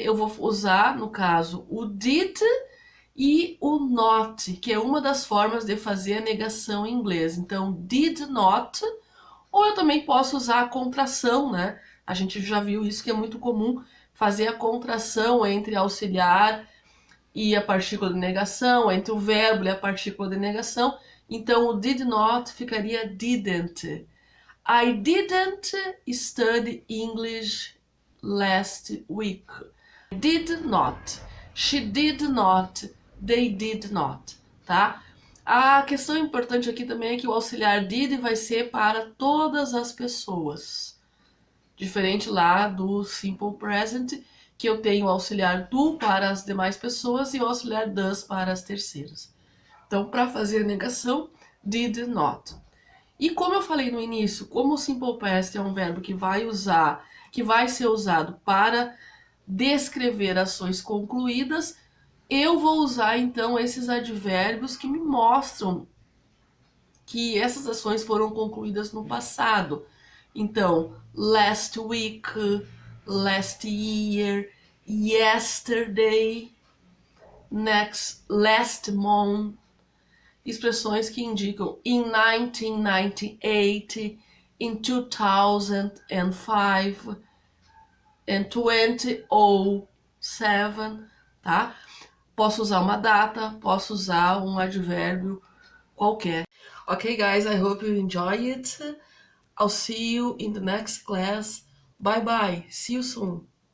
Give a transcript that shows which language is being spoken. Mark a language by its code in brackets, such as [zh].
[pt] Eu vou usar, no caso, o did e o not, que é uma das formas de fazer a negação em inglês. Então, did not, ou eu também posso usar a contração, né? A gente já viu isso, que é muito comum, fazer a contração entre auxiliar e a partícula de negação, entre o verbo e a partícula de negação. Então, o did not ficaria didn't. [en] I didn't study English last week. I did not. She did not. They did not, tá? [pt] A questão importante aqui também é que o auxiliar did vai ser para todas as pessoas. Diferente lá do simple present, que eu tenho o auxiliar do para as demais pessoas e o auxiliar does para as terceiras. Então, para fazer a negação, did not. E como eu falei no início, como o simple past é um verbo que vai ser usado para descrever ações concluídas, eu vou usar então esses advérbios que me mostram que essas ações foram concluídas no passado. [en] Então, last week, last year, yesterday, last month. [pt] Expressões que indicam in 1998, in 2005, in 2007, tá? Posso usar uma data, posso usar um advérbio qualquer. [en] Okay, guys, I hope you enjoy it. I'll see you in the next class. Bye bye. See you soon.